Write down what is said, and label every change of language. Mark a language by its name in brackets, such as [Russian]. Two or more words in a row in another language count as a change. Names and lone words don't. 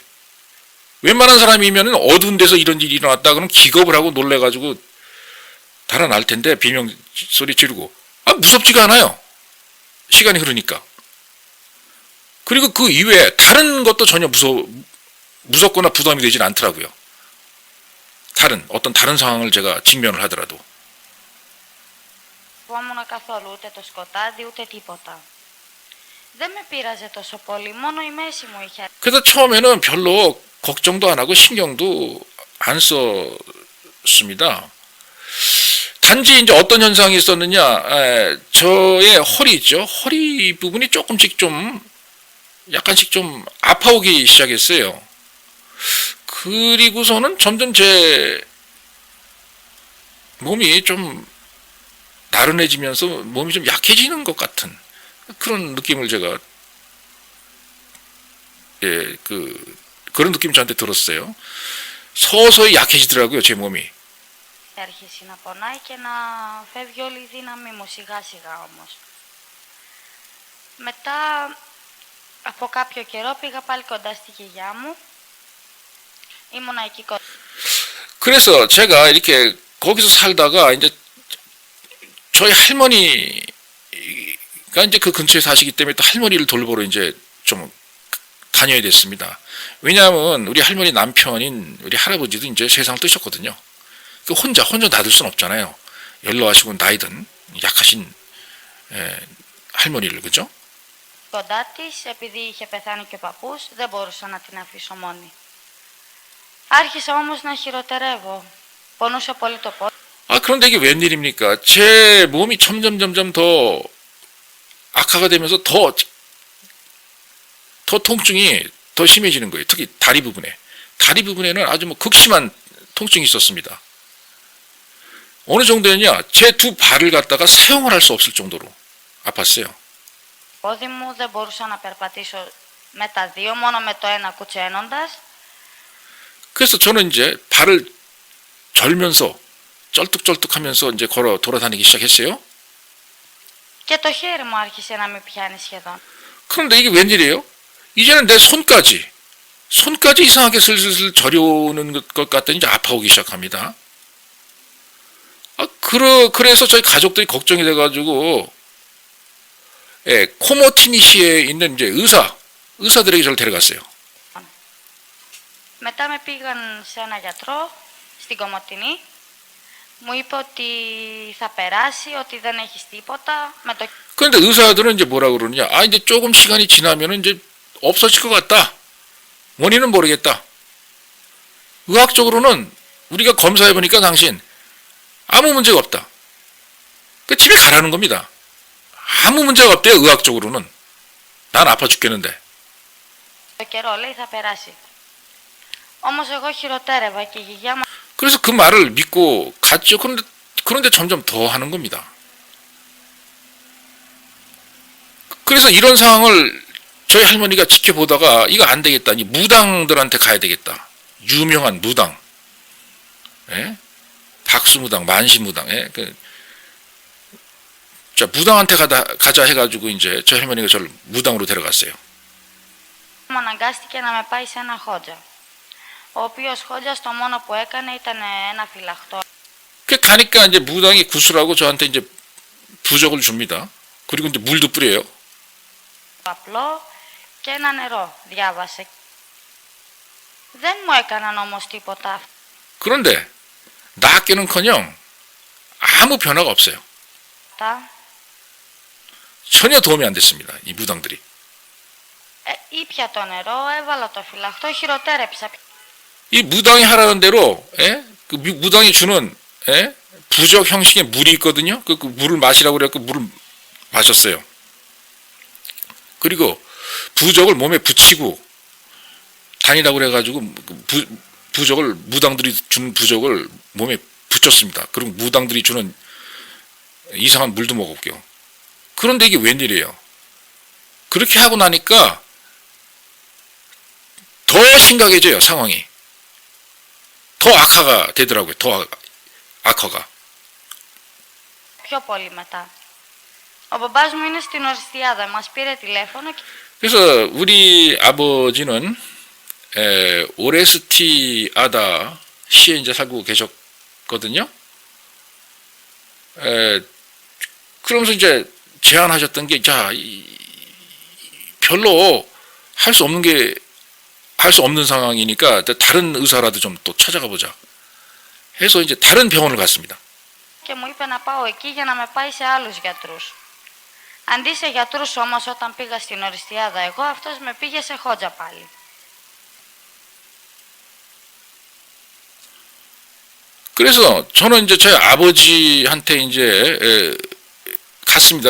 [Korean] 웬만한 사람이면 어두운 데서 이런 일이 일어났다 그러면 기겁을 하고 놀래가지고 달아날 텐데 비명 소리 지르고 무섭지가 않아요. 시간이 흐르니까. 그리고 그 이외에 다른 것도 전혀 무섭거나 부담이 되진 않더라고요. 어떤 다른 상황을 제가 직면을 하더라도. [Greek] φοβόμουν καθόλου ούτε το σκοτάδι ούτε τίποτα. Δεν με πείραζε τόσο πολύ, μόνο η μέση μου είχε. [Korean] 그래서 처음에는 별로 걱정도 안 하고 신경도 안 썼습니다. 단지 이제 어떤 현상이 있었느냐, 저의 허리 있죠. 허리 부분이 조금씩 좀, 약간씩 좀 아파오기 시작했어요. 그리고서는 점점 제 몸이 좀 나른해지면서 몸이 좀 약해지는 것 같은 그런 느낌을 제가, 그런 느낌이 저한테 들었어요. 서서히 약해지더라고요, 제 몸이. [Greek] Αρχίσει να πονάει και να φεύγει όλη η δύναμη μου σιγά σιγά όμως. Μετά από κάποιο καιρό πήγα πάλι κοντά στη γιαγιά μου. Ήμουνα εκεί κοντά. [Korean] 그래서 제가 이렇게 거기서 살다가 이제 저희 할머니가 이제 그 근처에 사시기 때문에 또 할머니를 돌보러 이제 좀 다녀야 됐습니다. 왜냐하면 우리 할머니 남편인 우리 할아버지도 이제 세상을 뜨셨거든요. 혼자 놔둘 순 없잖아요. 연로하시고 나이든 약하신 할머니를, 그죠? [Greek] Κοντά της, επειδή είχε πεθάνει και ο παππούς, δεν μπορούσα να την αφήσω μόνη. Άρχισα όμως να χειροτερεύω. Πονούσε πολύ το πόδι. [Korean] 그런데 이게 웬일입니까? 제 몸이 점점 더 악화가 되면서 더 통증이 더 심해지는 거예요. 특히 다리 부분에. 다리 부분에는 아주 뭐 극심한 통증이 있었습니다. 어느 정도였냐? 제 두 발을 갖다가 사용을 할 수 없을 정도로 아팠어요. [Greek] Πόδι μου δεν μπορούσα να περπατήσω με τα δύο, μόνο με το ένα κουτσένοντας. [Korean] 그래서 저는 이제 발을 절면서 쩔뚝쩔뚝하면서 이제 걸어 돌아다니기 시작했어요. [Greek] Και το χέρι μου άρχισε να μην πιάνει σχεδόν. [Korean] 그런데 이게 웬일이에요? 이제는 내 손까지 이상하게 슬슬 저려오는 것 같더니 이제 아파오기 시작합니다. 그래서 저희 가족들이 걱정이 돼가지고, 코모티니시에 있는 이제 의사들에게 저를 데려갔어요. [Greek] Μετά με πήγαν σε ένα γιατρό στην Κομοτηνή. Μου είπε ότι θα περάσει, ότι δεν έχεις τίποτα. [Korean] 그런데 의사들은 이제 뭐라 그러느냐? 이제 조금 시간이 지나면 이제 없어질 것 같다. 원인은 모르겠다. 의학적으로는 우리가 검사해보니까 당신 아무 문제가 없다. 집에 가라는 겁니다. 아무 문제가 없대요, 의학적으로는. 난 아파 죽겠는데. [Greek] Το καιρό λέει θα περάσει. Όμως εγώ χειροτέρευα και η γιαγιά μου. [Korean] 그래서 그 말을 믿고 갔죠. 그런데 점점 더 하는 겁니다. 그래서 이런 상황을 저희 할머니가 지켜보다가 이거 안 되겠다. 이 무당들한테 가야 되겠다. 유명한 무당. 박수무당, 만시무당. 자, 무당한테 가자 해가지고 이제 저희 할머니가 저를 무당으로 데려갔어요. [Greek] Μου αναγκάστηκε να με πάει σε ένα χότζα. Ο οποίος χότζας το μόνο που έκανε ήταν ένα φυλαχτό. [Korean] 가니까 이제 무당이 구슬하고 저한테 이제 부적을 줍니다. 그리고 이제 물도 뿌려요. [Greek] Απλό και ένα νερό, διάβασε. Δεν μου έκαναν όμως τίποτα. [Korean] 그런데 낫게는커녕 아무 변화가 없어요. [Greek] Αυτά. [Korean] 전혀 도움이 안 됐습니다. 이 무당들이. [Greek] Ήπια το νερό, έβαλα το φυλαχτό, χειροτέρεψα. [Korean] 이 무당이 하라는 대로, 그 무당이 주는, 부적 형식의 물이 있거든요. 그 물을 마시라고 그래갖고 물을 마셨어요. 그리고 부적을 몸에 붙이고 다니라고 그래가지고 부적을, 무당들이 주는 부적을 몸에 붙였습니다. 그리고 무당들이 주는 이상한 물도 먹었고요. 그런데 이게 웬일이에요? 그렇게 하고 나니까 더 심각해져요, 상황이. 더 악화가 되더라고요, 더 악화가. [Greek] Πιο πολύ μετά. Ο μπαμπάς μου είναι στην Οριστιάδα, μας πήρε τηλέφωνο και... [Korean] 그래서 우리 아버지는 오레스티아다 시에 이제 살고 계셨거든요. 그러면서 이제 제안하셨던 게, 자, 별로 할 수 없는 상황이니까 다른 의사라도 좀 또 찾아가 보자 해서 이제 다른 병원을 갔습니다. [Greek] Και μου είπε να πάω εκεί για να με πάει σε άλλους γιατρούς. Αντί σε γιατρούς όμως, όταν πήγα στην Οριστιάδα εγώ, αυτός με πήγε σε χότζα πάλι. [Korean] 그래서 저는 이제 저희 아버지한테 이제 갔습니다.